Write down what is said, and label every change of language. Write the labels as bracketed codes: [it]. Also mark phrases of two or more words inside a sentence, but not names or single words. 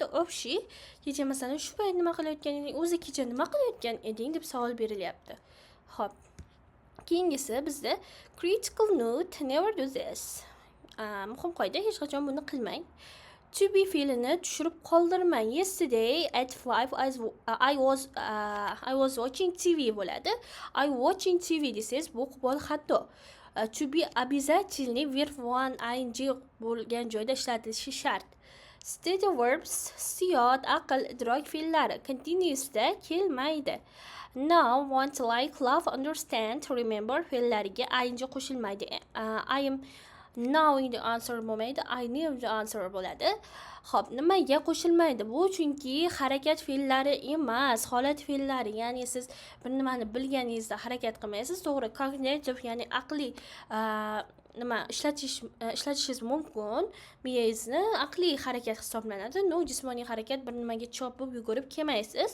[uz] Общий kecha masalan shu payt nima qilayotgan eding? O'zi kecha nima qilayotgan eding deb savol berilyapti. Hop. Keyingisi bizda [en] critical note, never do this. [uz] Muhim qoida, hech qachon buni qilmang. [en] To be [uz] fe'lini tushirib qoldirmang. [en] Yesterday at 5 I was watching TV bo'ladi. I watching TV [uz] desangiz bu qo'pol xato. [en] To be [uz] обязательный [en] verb one ing [uz] bo'lgan joyda ishlatilishi shart. [en] Steady verbs, [uz] siyot, aql, idrok fe'llari continuousda kelmaydi. [en] Now, want, like, love, understand, remember [uz] fe'llariga ing qo'shilmaydi. [en] I am knowing the answer bo'lmaydi, I knew the answer bo'ladi. [uz] Xo'p, nimaga qo'shilmaydi? Bu chunki harakat fe'llari emas, holat fe'llari. Ya'ni siz bir nimani bilganingizda harakat qilmaysiz, to'g'ri, cognitive, ya'ni aqliy ishlatishingiz mumkin. Miyangizni aqliy harakat hisoblanadi. No, jismoniy harakat, bir nimaga chopib yugurib kelmaysiz.